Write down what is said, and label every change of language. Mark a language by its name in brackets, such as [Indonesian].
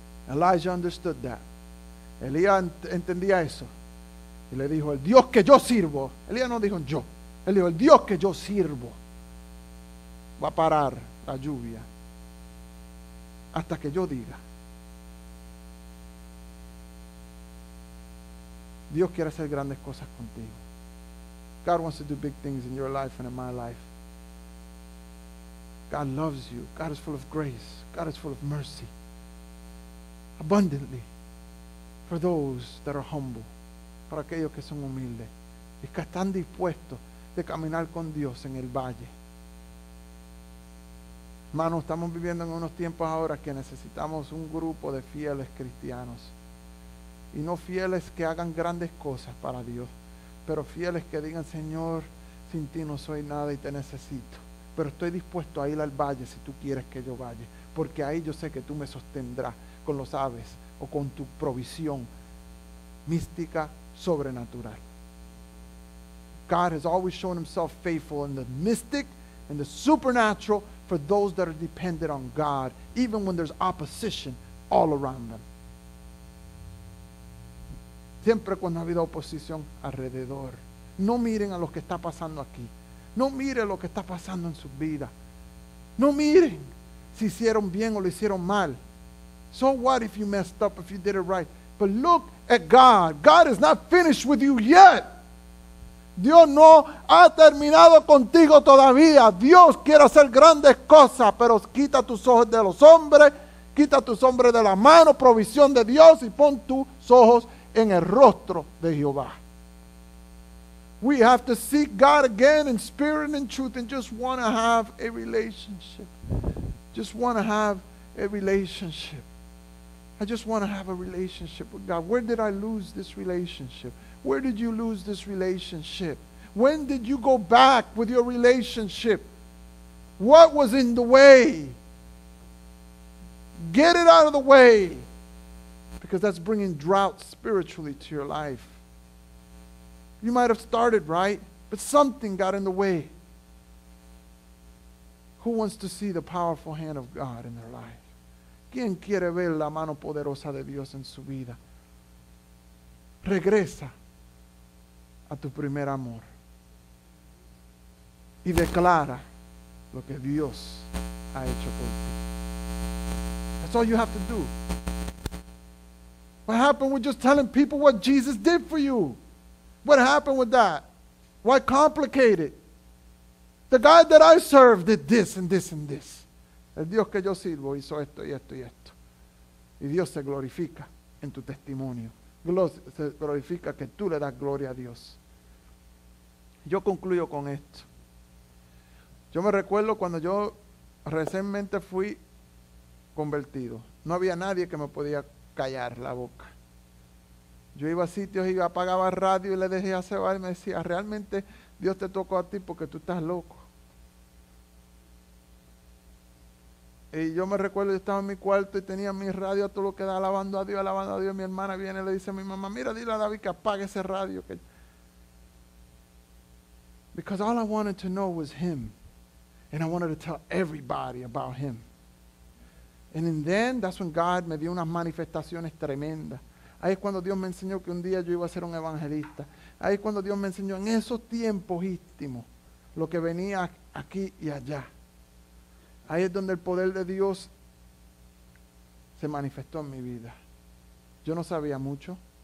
[English] Elijah understood that. [Spanish] Elías entendía eso. Y le dijo, el Dios que yo sirvo. Elías no dijo yo. Él dijo, el Dios que yo sirvo va a parar la lluvia hasta que yo diga. Dios quiere hacer grandes cosas contigo. [English] God wants to do big things in your life and in my life. God loves you. God is full of grace. God is full of mercy. Abundantly for those that are humble. [Spanish] Para aquellos que son humildes y que están dispuestos de caminar con Dios en el valle. Hermanos, estamos viviendo en unos tiempos ahora que necesitamos un grupo de fieles cristianos. Y no fieles que hagan grandes cosas para Dios, pero fieles que digan, Señor, sin ti no soy nada y te necesito. Pero estoy dispuesto a ir al valle si tú quieres que yo vaya, porque ahí yo sé que tú me sostendrás con los aves o con tu provisión mística, sobrenatural. [English] God has always shown Himself faithful in the mystic and the supernatural for those that are dependent on God, even when there's opposition all around them. [Spanish] Siempre cuando ha habido oposición alrededor. No miren a lo que está pasando aquí. No miren lo que está pasando en sus vidas. No miren si hicieron bien o lo hicieron mal. [English] So what if you messed up, if you did it right? But look at God. God is not finished with you yet. [Spanish] Dios no ha terminado contigo todavía. Dios quiere hacer grandes cosas, pero quita tus ojos de los hombres, quita tus hombres de la mano, provisión de Dios, y pon tus ojos en el rostro de Jehová. [English] We have to seek God again in spirit and in truth and just want to have a relationship. just want to have a relationship. I just want to have a relationship with God. Where did I lose this relationship? Where did you lose this relationship? When did you go back with your relationship? What was in the way? Get it out of the way, because that's bringing drought spiritually to your life. You might have started right, but something got in the way. Who wants to see the powerful hand of God in their life? [Spanish] ¿Quién quiere ver la mano poderosa de Dios en su vida? Regresa a tu primer amor y declara lo que Dios ha hecho por ti. [English] That's all you have to do. What happened with just telling people what Jesus did for you? What happened with that? Why complicate it? The God that I serve did this and this and this. [Spanish] El Dios que yo sirvo hizo esto y esto y esto. Y Dios se glorifica en tu testimonio. Se glorifica que tú le das gloria a Dios. Yo concluyo con esto. Yo me recuerdo cuando yo recientemente fui convertido. No había nadie que me podía callar la boca. Yo iba a sitios y apagaba radio y le dejé a cebar y me decía, realmente Dios te tocó a ti porque tú estás loco. Y yo me recuerdo, yo estaba en mi cuarto y tenía mi radio a todo lo que da, alabando a Dios, alabando a Dios. Mi hermana viene y le dice a mi mamá, mira, dile a David que apague ese radio. [English] Because all I wanted to know was him. And I wanted to tell everybody about him. And then, that's when God [Spanish] me dio unas manifestaciones tremendas. Ahí es cuando Dios me enseñó que un día yo iba a ser un evangelista. Ahí es cuando Dios me enseñó en esos tiempos íntimos lo que venía aquí y allá. Ahí es donde el poder de Dios se manifestó en mi vida. Yo no sabía mucho.